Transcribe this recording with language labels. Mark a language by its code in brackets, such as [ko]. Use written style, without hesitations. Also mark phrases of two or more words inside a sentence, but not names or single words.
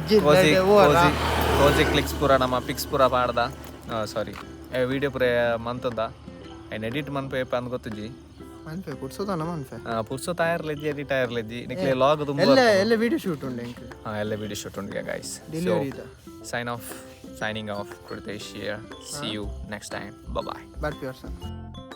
[tcy] ಕೋಸಿ ಕ್ಲಿಕ್ಸ್ ಪೂರ ನಮ್ಮ ಪಿಕ್ಸ್ ಪೂರ ಪಾಡ್ದ. ಸಾರಿ ವಿಡಿಯೋ ಪೂರ ಮಂತದ ಐನ್ ಎಡಿಟ್ ಮನ್ಪೆ ಅಂದ್ ಗೊತ್ತುಜಿ. ಮನ್ಪೆ ಪುರ್ಸೋದನ ಮನ್ಪೆ ಪುರ್ಸೋತ್ ಆಯರ್ಲೆಜ್ಜಿ ಎಡಿಟ್ ಆಯರ್ಲೆಜ್ಜಿ ನಿಕ್ಲೆ ಲಾಗ್ ತುಂಬ ಎಲ್ಲ [en] video shoot [tcy] ಉಂಡು ಎಂಕ್. ಎಲ್ಲ [en] video shoot [tcy] ಉಂಡು ಗೈಸ್. [en] Signing off, Kritesh here. See you next time. Bye bye. Bye.